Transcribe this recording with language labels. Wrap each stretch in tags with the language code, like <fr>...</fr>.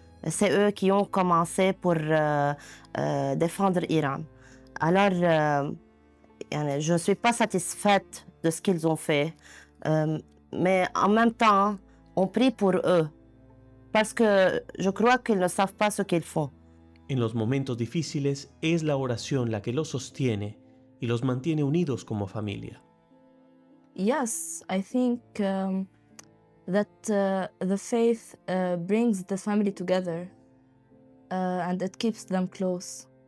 <fr>C'est eux qui ont commencé pour défendre l'Iran. Alors, je ne suis pas satisfaite de ce qu'ils ont fait, mais en même temps, on prie pour eux, parce que je crois qu'ils ne savent pas ce qu'ils font.</fr> <es>En los momentos difíciles es la oración la que los sostiene y los mantiene unidos como familia.</es> <en>Yes, I think that the faith brings the family together and it keeps them close.</en>